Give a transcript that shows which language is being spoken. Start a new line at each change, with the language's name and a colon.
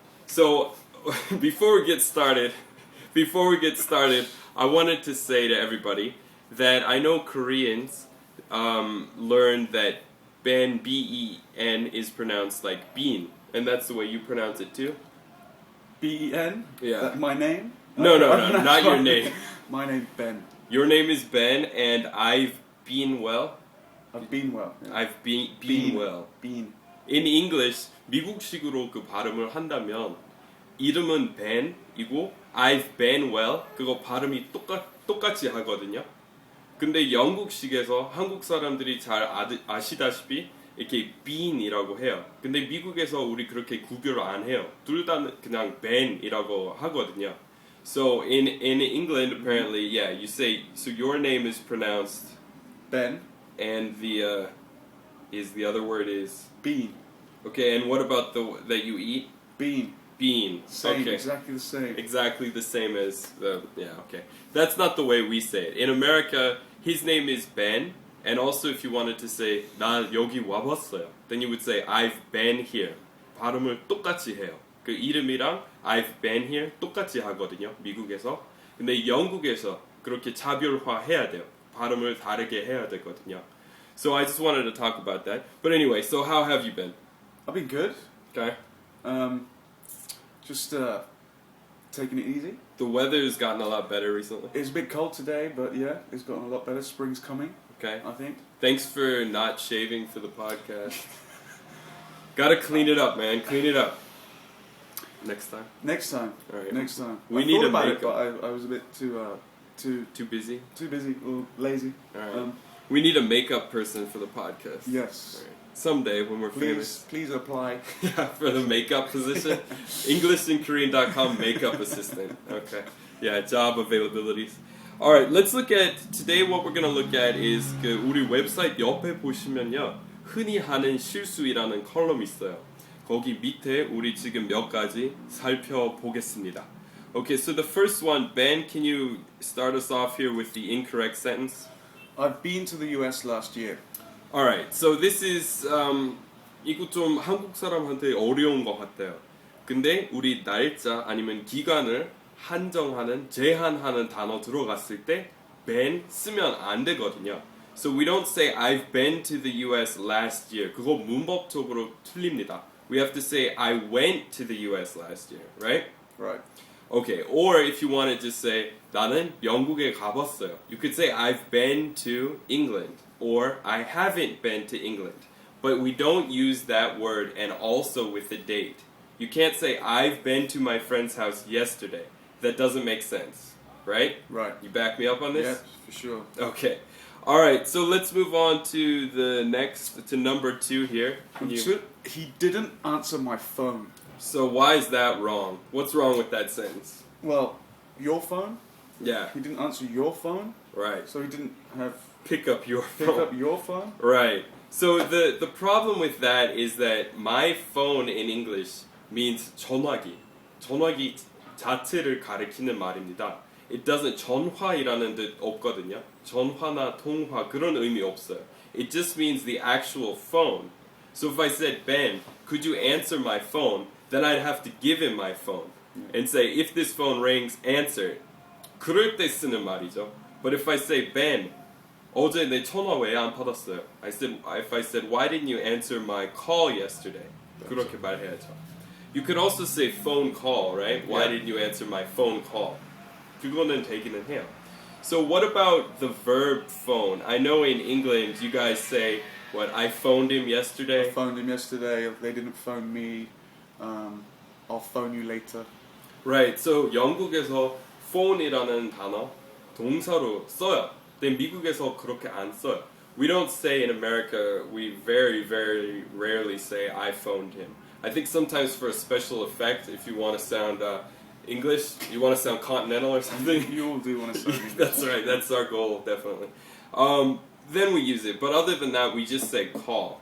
English: So, before we get started, I wanted to say to everybody that I know Koreans learned that Ben, B-E-N, is pronounced like bean, and that's the way you pronounce it too? B-E-N? Yeah. My name? No, not your name. My name's Ben. Your name is Ben, and I've been well. I've been well. Yeah. I've been well. Been.
Korean: In English, 미국식으로 그 발음을 한다면 이름은 Ben이고
English: I've been well
Korean: 그거 발음이 똑같이 하거든요. 근데 영국식에서 한국 사람들이 잘 아시다시피 이렇게 Bean이라고 해요. 근데 미국에서 우리 그렇게 구별을 안 해요. 둘 다 그냥 Ben이라고 하거든요.
English: So in England apparently, yeah, you say so your name is pronounced Ben. and the other word is Bean. okay, and what about that you eat? Bean. Bean. Same. Okay. Exactly the same. Exactly the same as okay. That's not the way we say it. In America, his name is Ben, and also if you wanted to say
Korean: 나 여기 와봤어요,
English: then you would say I've been here.
Korean: 발음을 똑같이 해요. 그 이름이랑
English: I've been here
Korean: 똑같이 하거든요, 미국에서. 근데 영국에서 그렇게 차별화해야 돼요. 발음을 다르게 해야 되거든요.
English: So I just wanted to talk about that. But anyway, so how have you been? I've been good. Okay. Just taking it easy. The weather's gotten a lot better recently. It's a bit cold today, but yeah, it's gotten a lot better. Spring's coming. Okay. I think. Thanks for not shaving for the podcast. Gotta clean it up, man. Clean it up. Next time. Next time. All right. Next time. We I need thought a about it, makeup. but I was a bit too busy. Too busy or lazy. All right. We need a makeup person for the podcast. Yes. All right. Someday when we're famous. Please apply. Yeah, for the makeup position. EnglishandKorean.com makeup assistant. Okay. Yeah, job availabilities. All right, let's look at today. What we're gonna look at is
Korean: 그 우리 웹사이트 옆에 보시면요, 흔히 하는 실수이라는 컬럼이 있어요. 거기 밑에 우리 지금 몇 가지 살펴보겠습니다.
English: Okay, so the first one, Ben, can you start us off here with the incorrect sentence? I've been to the US last year. Alright, so this is
Korean: 이거 좀 한국 사람한테 어려운 것 같아요. 근데 우리 날짜 아니면 기간을 한정하는, 제한하는 단어 들어갔을 때 been 쓰면 안 되거든요.
English: So we don't say I've been to the US last year.
Korean: 그거 문법적으로 틀립니다.
English: We have to say I went to the US last year, right? Right. Okay, or if you want to just say
Korean: 나는 영국에 가봤어요.
English: You could say I've been to England or I haven't been to England. But we don't use that word and also with the date. You can't say I've been to my friend's house yesterday. That doesn't make sense, right? Right. You back me up on this? Yes, for sure. Okay. All right, so let's move on to the next, to number 2 here. He didn't answer my phone. So why is that wrong? What's wrong with that sentence? Well, your phone? Yeah. He didn't answer your phone, Right. so he didn't have Pick up your pick phone. up your phone. Right. So the problem with that is that my phone in English means 전화기.
Korean: 전화기 자체를 가리키는 말입니다.
English: It doesn't
Korean: 전화이라는 뜻 없거든요. 전화나 통화 그런 의미 없어요.
English: It just means the actual phone. So if I said, Ben, could you answer my phone? Then I'd have to give him my phone and say, if this phone rings, answer it.
Korean: 그럴 때 쓰는 말이죠.
English: But if I say,
Korean: Ben, 어제 내 전화 왜 안 받았어요?
English: If I said, why didn't you answer my call yesterday?
Korean: 그렇게 말해야죠.
English: You could also say phone call, right? Why didn't you answer my phone call?
Korean: 그거는 되기는 해요.
English: So what about the verb phone? I know in England you guys say, what, I phoned him yesterday? I phoned him yesterday. They didn't phone me. I'll phone you later.
Korean: Right, so 영국에서 phone이라는 단어 동사로 써요. 근데 미국에서 그렇게 안 써요.
English: We don't say in America, we very, very rarely say I phoned him. I think sometimes for a special effect, if you want to sound English? You want to sound continental or something? You all do want to sound English. That's right. That's our goal, definitely. Then we use it, but other than that, we just say call.